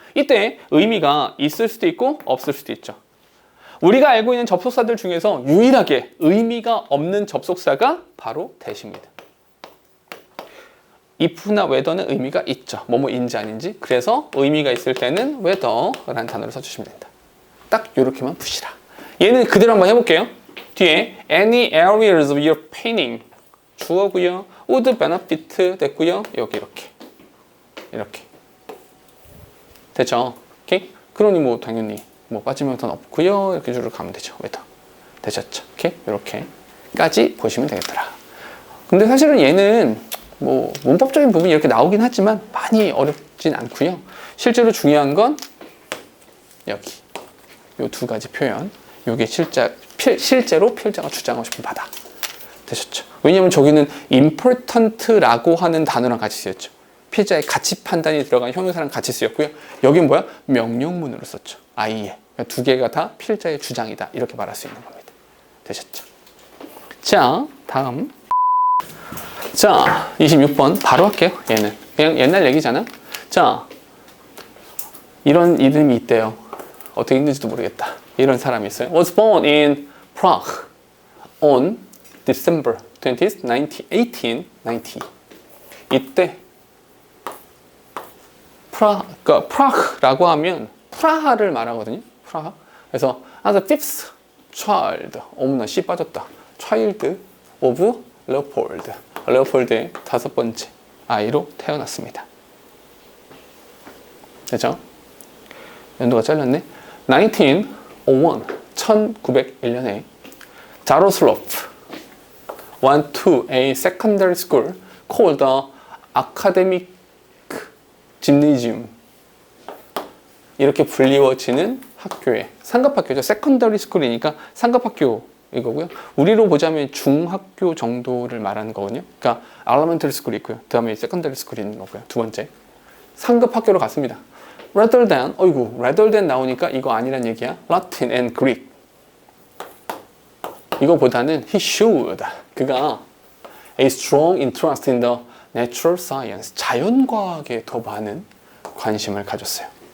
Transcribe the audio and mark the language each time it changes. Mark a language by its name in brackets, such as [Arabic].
[Korean] 이때 의미가 있을 수도 있고 없을 수도 있죠. 우리가 알고 있는 접속사들 중에서 유일하게 의미가 없는 접속사가 바로 that입니다. if나 whether는 의미가 있죠. 뭐뭐인지 아닌지. 그래서 의미가 있을 때는 whether라는 단어를 써주시면 된다. 딱 이렇게만 푸시라. 얘는 그대로 한번 해볼게요. 뒤에 [English] any areas of your painting [Korean] 주어고요. would benefit 됐고요. 여기 이렇게 됐죠? 오케이? 그러니 뭐 당연히 뭐 빠지면서는 없고요. 이렇게 쭉 가면 되죠. whether 되셨죠? 오케이? 이렇게까지 보시면 되겠더라. 근데 사실은 얘는 뭐 문법적인 부분이 이렇게 나오긴 하지만 많이 어렵진 않고요. 실제로 중요한 건 여기 요 두 가지 표현. 요게 실제로 필자가 주장하고 싶은 바다. 되셨죠? 왜냐면 저기는 important라고 하는 단어랑 같이 쓰였죠. 필자의 가치 판단이 들어간 형용사랑 같이 쓰였고요. 여긴 뭐야? 명령문으로 썼죠. 아이에. 그러니까 두 개가 다 필자의 주장이다. 이렇게 말할 수 있는 겁니다. 되셨죠? 자, 다음. 자, 26번 바로 할게요. 얘는 그냥 옛날 얘기잖아. 자, 이런 이름이 있대요. 어떻게 읽는지도 모르겠다. 이런 사람이 있어요. [English] Was born in Prague on December 20th, 1890. [Korean] 이때 그러니까 프라하라고 하면 프라하를 말하거든요. 프라하. 그래서 [English] as the fifth child, [Korean] 어머나 씨 빠졌다. [English] child of Leopold. [Korean] 레오폴드의 5번째 아이로 태어났습니다. 됐죠? 연도가 잘렸네. [English] 1901, [Korean] 1901년에 [English] 자로슬로프 went to a secondary school called the Academic Gymnasium. [Korean] 이렇게 불리워지는 학교에 상급학교죠. 세컨더리 스쿨이니까 상급학교 이거고요. 우리로 보자면 중학교 정도를 말하는 거거든요. 그러니까 elementary 스쿨이 있고요. 그 다음에 secondary 스쿨이 있는 거고요. 두 번째 상급 학교로 갔습니다. rather than 나오니까 이거 아니란 얘기야. Latin and Greek. 이거보다는 he showed 그가 a strong interest in the natural science 자연과학에 더 많은 관심을 가졌어요.